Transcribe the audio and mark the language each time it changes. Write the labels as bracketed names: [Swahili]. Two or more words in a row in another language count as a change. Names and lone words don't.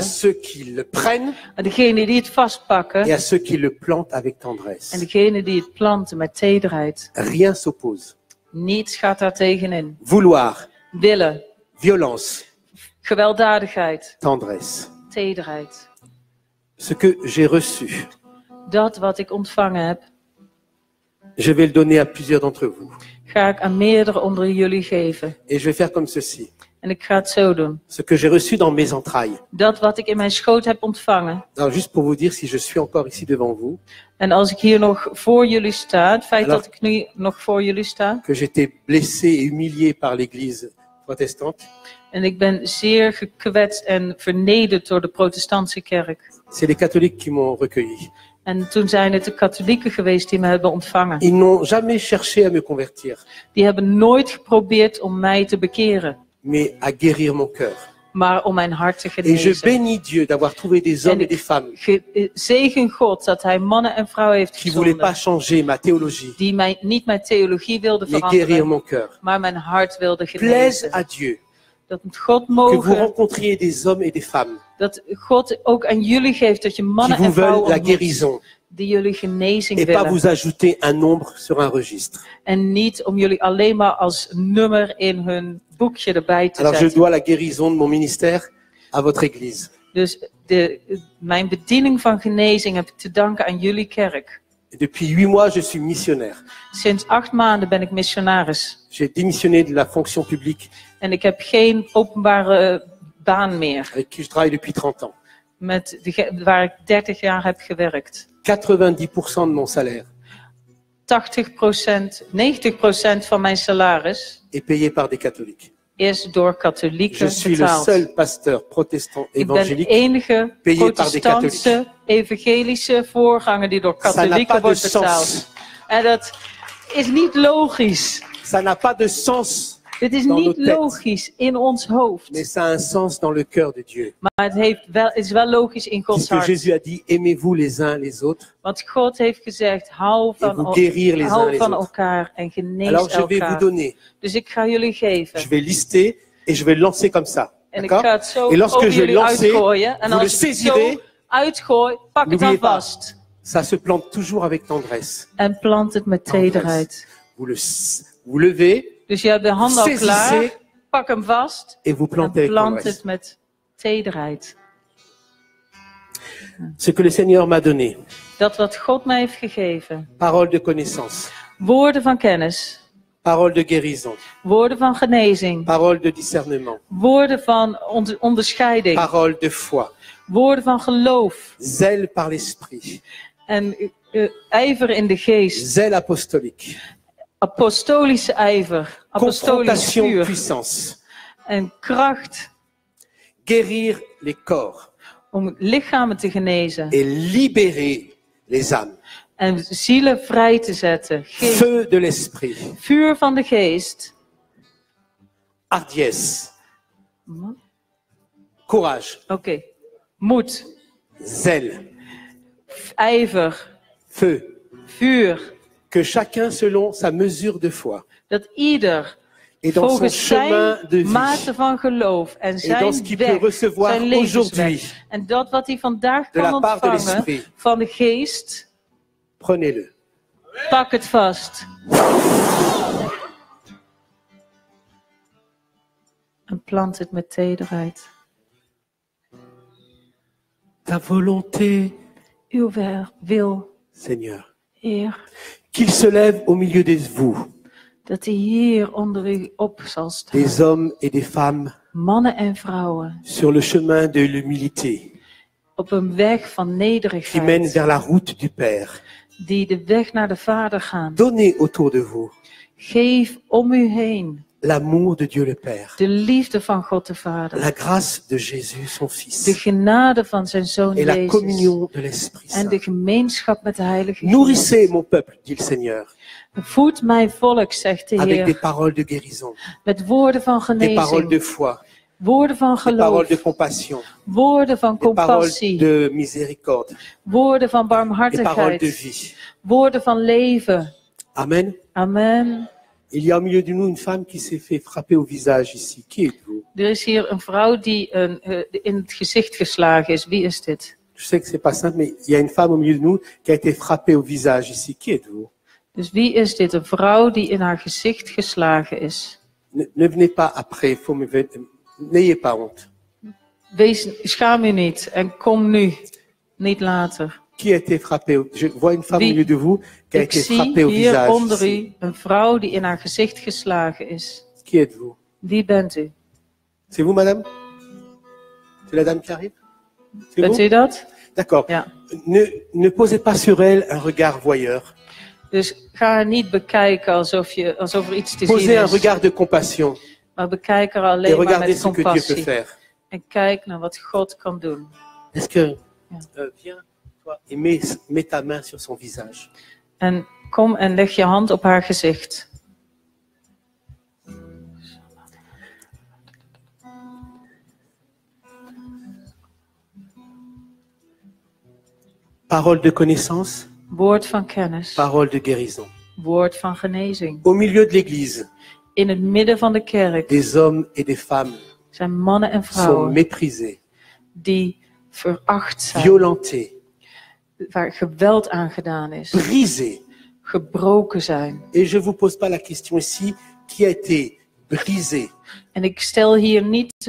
[French] À ceux qui le prennent. [Dutch] En degenen die het vastpakken. [French] Et à ceux qui le plantent avec tendresse. [Dutch] En degenen die het planten met tederheid. [French] Rien s'oppose. [Dutch] Niets gaat daar tegenin. [French] Vouloir. [Dutch] Willen. [French] Violence. [Dutch] Gewelddadigheid. [French] Tendresse. [Dutch] Tederheid. [French] Ce que j'ai reçu. [Dutch] Dat wat ik ontvangen heb. [French] Je vais le donner à plusieurs d'entre vous. [Dutch] Ga ik aan meerdere onder jullie geven. [French] Et je vais faire comme ceci. [Dutch] En ik ga het zo doen. [French] Ce que j'ai reçu dans mes entrailles. [Dutch] Dat wat ik in mijn schoot heb ontvangen. [French] Alors juste pour vous dire si je suis encore ici devant vous. [Dutch] En als ik hier nog voor jullie sta, het feit dat ik nu nog voor jullie sta. [French] Que j'étais blessé et humilié par l'Église protestante. [Dutch] En ik ben zeer gekwetst en vernederd door de protestantse kerk. [French] C'est les catholiques qui m'ont recueilli. [Dutch] En toen zijn het de katholieken geweest die me hebben ontvangen. [French] Ils n'ont jamais cherché à me convertir. [Dutch] Die hebben nooit geprobeerd om mij te bekeren. [French] Mais à guérir mon cœur. [Dutch] Maar om mijn hart te [French] Et [Dutch] genezen. [French] je bénis Dieu d'avoir trouvé des hommes et des femmes. [Dutch] Zegen God dat hij mannen en vrouwen heeft [French] qui voulaient pas [Dutch] gezonden. [French] changer ma théologie. [Dutch] Die niet mijn theologie wilden [French] Mais guérir [Dutch] veranderen. [French] mon cœur. [Dutch] Maar mijn hart wilde [French] Plaise [Dutch] genezen. [French] à Dieu. [Dutch] Dat God [French] Que vous [Dutch] mogen. [French] rencontriez des hommes et des femmes. [Dutch] Dat God ook aan jullie geeft dat je [French] Qui [Dutch] mannen [French] vous [Dutch] en [French] veulent [Dutch] vrouwen [French] la [Dutch] ontmoet. [French] guérison. [Dutch] Die jullie genezing [French] Et pas [Dutch] willen. [French] vous ajouter un nombre sur un registre. [Dutch] En niet om jullie alleen maar als nummer in hun boekje erbij te [French] Alors je [Dutch] zetten. [French] dois la guérison de mon ministère à votre église. [Dutch] Dus mijn bediening van genezing heb ik te danken aan jullie kerk. [French] Et depuis 8 mois, je suis missionnaire. [Dutch] Sinds 8 maanden ben ik missionaris. [French] J'ai démissionné de la fonction publique [Dutch] En ik heb geen openbare baan meer. [French] avec qui je travaille depuis 30 ans. [Dutch] Waar ik 30 jaar heb gewerkt. [French] 90% de mon salaire [Dutch] 80%, 90% van mijn salaris [French] est payé par des catholiques. [Dutch] is door katholieken [French] Je suis le [Dutch] betaald. [French] seul pasteur protestant [Dutch] Ik ben de [French] évangélique. [Dutch] enige [French] payé par des [Dutch] protestantse evangelische voorganger die door [French] Ça n'a [Dutch] katholieken [French] pas de [Dutch] wordt betaald. [French] sens. [Dutch] En dat is niet logisch. [French] Ça n'a pas de sens [Dutch] Dit is [French] dans [Dutch] niet [French] nos têtes. [Dutch] logisch in ons hoofd. [French] Mais ça a un sens dans le cœur de Dieu. [Dutch] Maar het is wel logisch in Gods [French] Puisque [Dutch] hart. [French] Jésus a dit, aimez-vous les uns les autres. [Dutch] Want God heeft gezegd, hou [French] Et vous [Dutch] van, [French] guérir les uns [Dutch] hou [French] les [Dutch] van [French] autres. [Dutch] elkaar en genees [French] Alors je vais vous [Dutch] elkaar. [French] donner, [Dutch] Dus ik ga jullie geven. [French] je vais lister et je vais le lancer comme ça. [Dutch] En ik ga [French] D'accord? [Dutch] het zo [French] Et lorsque [Dutch] over [French] je vais [Dutch] jullie [French] lancer, [Dutch] uitgooien. En [French] vous le [Dutch] als ik het zo [French] saisirez. [Dutch] uitgooi, pak het dan [French] N'oubliez pas, [Dutch] vast. [French] ça se plante toujours avec tendresse. [Dutch] En plant het met tederheid. [French] Vous levez [Dutch] Dus je hebt de hand al klaar. [French] Saisissez. [Dutch] Pak hem vast. [French] et vous [Dutch] En [French] plantez avec [Dutch] plant [French] tendresse. [Dutch] het met tederheid. [French] Ce que le Seigneur m'a donné, [Dutch] Dat wat God mij heeft gegeven. [French] parole de connaissance, [Dutch] Woorden van kennis. [French] parole de guérison, [Dutch] Woorden van genezing. [French] parole de discernement, [Dutch] Woorden van onderscheiding. [French] parole de foi, [Dutch] Woorden van geloof. [French] zèle par l'esprit, [Dutch] En ijver in de geest. [French] zèle apostolique, [Dutch] Apostolische ijver. Apostolisch [French] confrontation, [Dutch] vuur. [French] puissance, [Dutch] En kracht [French] guérir les corps [Dutch] om lichamen te genezen. [French] et libérer les âmes. [Dutch] En zielen vrij te zetten. [French] Feu de l'esprit, [Dutch] Vuur van de geest. [French] hardiesse, courage, [Dutch] Oké. Moed. [French] zèle, [Dutch] Ijver. [French] feu. [Dutch] Vuur. [French] Que chacun selon sa mesure de foi [Dutch] Dat ieder [French] et dans son [Dutch] volgens [French] chemin [Dutch] zijn [French] de vie [Dutch] mate van geloof en [French] et dans ce [Dutch] zijn [French] qu'il peut [Dutch] weg, [French] recevoir [Dutch] zijn [French] aujourd'hui [Dutch] levensweg. En dat wat hij vandaag [French] de [Dutch] kan [French] la part de [Dutch] ontvangen [French] l'esprit, [Dutch] van de geest, [French] prenez-le. [Dutch] pak het vast. En plant het met tederheid. [French] Ta volonté, [Dutch] Uw wil, [French] Seigneur, [Dutch] Heer, [French] qu'il se lève au milieu de vous, [Dutch] dat hij hier onder u op zal staan. [French] des hommes et des femmes, [Dutch] Mannen en vrouwen, [French] sur le chemin de l'humilité, [Dutch] op een weg van [French] qui mène [Dutch] nederigheid, [French] vers la route du Père. [Dutch] die de weg naar de Vader gaan. [French] Donnez autour de vous [Dutch] Geef om u heen [French] l'amour de Dieu le Père, [Dutch] de liefde van God de Vader. [French] la grâce de Jésus, son [Dutch] De [French] Fils, [Dutch] genade van zijn Zoon [French] et la [Dutch] Jezus. [French] communion de l'Esprit [Dutch] En de [French] Saint. [Dutch] gemeenschap met de Heilige [French] Nourrissez [Dutch] Geest. [French] mon peuple, dit le Seigneur, [Dutch] Voed mijn volk, zegt de [French] avec des [Dutch] Heer, [French] paroles de guérison, [Dutch] met woorden van [French] des paroles [Dutch] genezing, [French] de foi, [Dutch] woorden van [French] des paroles [Dutch] geloof, [French] de compassion, [Dutch] woorden van [French] des paroles [Dutch] compassie, [French] de miséricorde, [Dutch] woorden van [French] des paroles de [Dutch] barmhartigheid, [French] vie. [Dutch] woorden van leven. [French] Amen. [Dutch] Amen. [French] Il y a au milieu de nous une femme qui s'est fait frapper au visage ici. Qui êtes-vous? [Dutch] Er is hier een vrouw die in het gezicht geslagen is. Wie is dit? [French] Je sais que c'est pas simple, mais il y a une femme au milieu de nous qui a été frappée au visage ici. Qui êtes-vous? [Dutch] Dus wie is dit? Een vrouw die in haar gezicht geslagen is. [French] Ne venez pas après, n'ayez pas honte. [Dutch] Schaam u niet en kom nu, niet later. [French] Qui a été frappée? Je vois une femme [Dutch] Wie? [French] au milieu de vous qui a [Dutch] Ik [French] été [Dutch] zie [French] frappée au [Dutch] hier [French] visage. [Dutch] onder [French] ici. [Dutch] u een vrouw die in haar gezicht geslagen is. [French] Qui êtes-vous? [Dutch] Wie bent u? [French] C'est vous, madame? C'est la dame qui arrive? C'est [Dutch] Bent [French] vous? [Dutch] u dat? [French] D'accord. [Dutch] Ja. [French] Ne posez pas sur elle un regard voyeur. [Dutch] Dus ga haar niet bekijken alsof er iets te zien [French] Posez un [Dutch] is. [French] regard de compassion [Dutch] Maar bekijk haar [French] et [Dutch] alleen maar [French] regardez [Dutch] met [French] ce que Dieu peut [Dutch] compassie. [French] faire. [Dutch] En kijk naar wat God kan doen. [French] Est-ce que, [Dutch] Ja. [French] viens, toi, et mets ta main sur son visage. [Dutch] En kom en leg je hand op haar gezicht. [French] Parole de connaissance, [Dutch] Woord van kennis. [French] parole de guérison. [Dutch] Woord van genezing. [French] Au milieu de l'église, [Dutch] In het midden van de kerk [French] des hommes et des femmes [Dutch] zijn mannen en [French] sont [Dutch] vrouwen [French] méprisés, [Dutch] die veracht zijn. [French] violentés, [Dutch] Waar geweld aan gedaan is. [French] brisés. [Dutch] Gebroken zijn. [French] Et je vous pose pas la question ici, qui a été brisé [Dutch] En ik stel hier niet de